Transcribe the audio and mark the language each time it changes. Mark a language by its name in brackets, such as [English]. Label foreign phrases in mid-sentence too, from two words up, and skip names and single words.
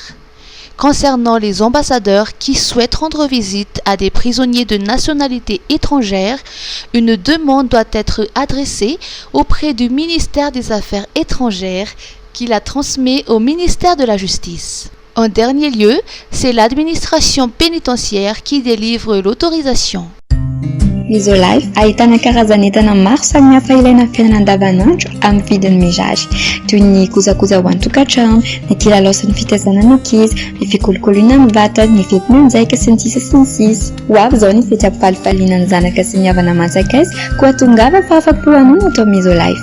[French] Concernant les ambassadeurs qui souhaitent rendre visite à des prisonniers de nationalité étrangère, une demande doit être adressée auprès du ministère des Affaires étrangères qui la transmet au ministère de la Justice. En dernier lieu, c'est l'administration pénitentiaire qui délivre l'autorisation. [Malagasy] Misolife ahitana karazan'entana maro samihafa ilaina amin'ny fiainana andavanandro amin'ny vidiny mirary toy ny kojakoja ho an-tokantrano, ny kilalao sy ny fitaizana ny ankizy, ny fikolokoloina amin'ny vatana, ny fetim-monjaika sy ny sisa sy ny sisa. Ho avy izao ny fety ampifalifaliana ny zanaka sy ny havana aman-tsakaizy koa tongava fahafa-po anao no atao Misolife.